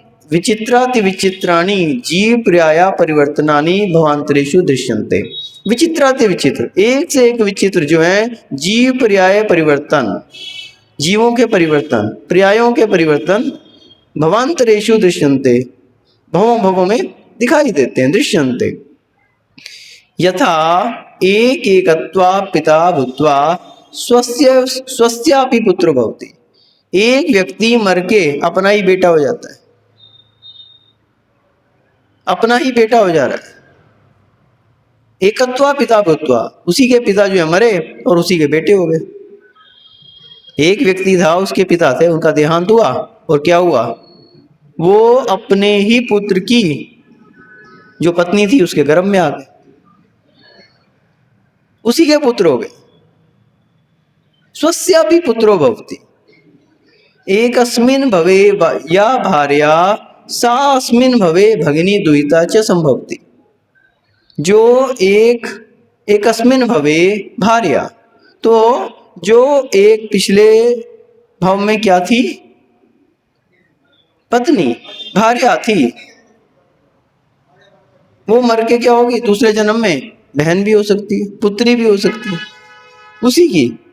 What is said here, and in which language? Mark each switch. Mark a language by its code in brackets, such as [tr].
[sa] विचित्राति विचित्राणि जीव पर्याया परिवर्तनानि भवांतरेषु दृश्यन्ते। विचित्राति विचित्र, [hi] एक से एक विचित्र जो है जीव पर्याय परिवर्तन, जीवों के परिवर्तन, पर्यायों के परिवर्तन, [sa] भवांतरेषु दृश्यन्ते, [hi] भवों भवों में दिखाई देते हैं, दृश्यन्ते। [sa] यथा एक एकत्वा पिता भूत्वा स्वस्यापि पुत्र भवति, [hi] एक व्यक्ति मर के अपना ही बेटा हो जाता है, अपना ही बेटा हो जा रहा है। [sa] एकत्वा पिता भूत्वा, [hi] उसी के पिता जो है मरे और उसी के बेटे हो गए। एक व्यक्ति था, उसके पिता थे, उनका देहांत हुआ और क्या हुआ, वो अपने ही पुत्र की जो पत्नी थी उसके गर्भ में आ गए, उसी के पुत्र हो गए। [sa] स्वस्यापि पुत्रो भवति, एकस्मिन् भवे या भार्या सा अस्मिन् भवे भगिनी दुहिता च संभवति। जो एकस्मिन् भवे भार्या, [hi] तो जो एक पिछले भव में क्या थी, पत्नी, भार्या थी, वो मर के क्या होगी, दूसरे जन्म में बहन भी हो सकती है, पुत्री भी हो सकती है उसी की।